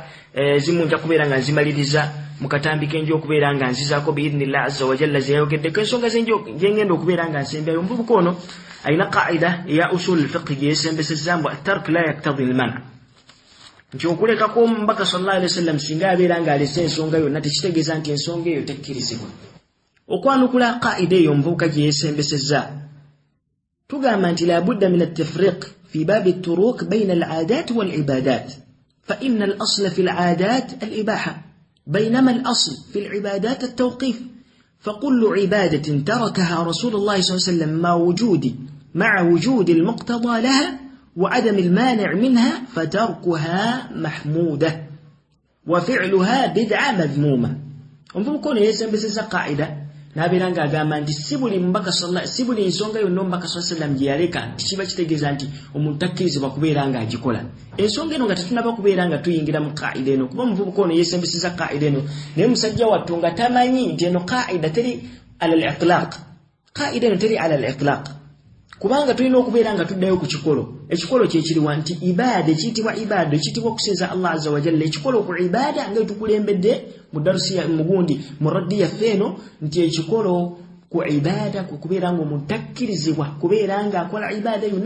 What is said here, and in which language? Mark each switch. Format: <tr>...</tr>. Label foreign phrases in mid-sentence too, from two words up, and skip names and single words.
<lg>zimu nja kubeera nga nzimaliriza mukatambi kenja okubeera nga nzizaako</lg> <ar>بإذن الله عز وجل</ar> <lg>zeyayogeddeko ensonga zengenda okubeera nga nsembayo omuvubuka ono ayina qaida ya</lg> <ar>أصول الفقه</ar> <lg>gyesembesezza mbu</lg> <ar>الترك لا يقتضي المنع</ar> <lg>nti okulekako omubaka</lg> <ar>صلى الله عليه وسلم</ar> <lg>singa abeera nga alese ensonga yonna tekitegeeza nti ensonga eyo tekkirizibwa okwanukula qaida eyo omuvubuka gyeyesembesezza</lg> <ar>tugamba nti لا بد من التفريق في باب الطرق بين العادات والعبادات فإن الأصل في العادات الإباحة بينما الأصل في العبادات التوقيف فكل عبادة تركها رسول الله صلى الله عليه وسلم مع وجود المقتضى لها وعدم المانع منها فتركها محمودة وفعلها بدعة مذمومة. ومفهوم يسمى قاعدة</ar> <lg>nabiranga agamba nti sibuli mbaka sallallahu sibuli ensonga yonna mbaka</lg> <ar>صلى الله عليه وسلم</ar> <lg>gyaleka kiba kitegeeza nti omuntu takkirizibwa kubeera nga agikola ensonga eno nga tetunaba kubeera nga tuyingira mu qaida eno kuba omuvubuka ono yesembesiza qaida eno naye musajja wattu nga tamanyi nti eno qaida teri</lg> <ar>على الإطلاق</ar> <lg>qaida eno teri</lg> <ar>على الإطلاق</ar> <lg>kubanga tulina okubeera nga tuddayo ku kikolo ekikolo kyekiriwa nti ibada ekiyitibwa ibada ekiyitibwa okusinza Allah</lg> <ar>عز وجل</ar> <lg>ekikolo ku ibada nga tukulembedde mu darusi ya mugundi muraddi ya feno nti ekikolo ku ibada kubeera nga omutakkirizibwa kubeera nga akola ibada yonna</lg>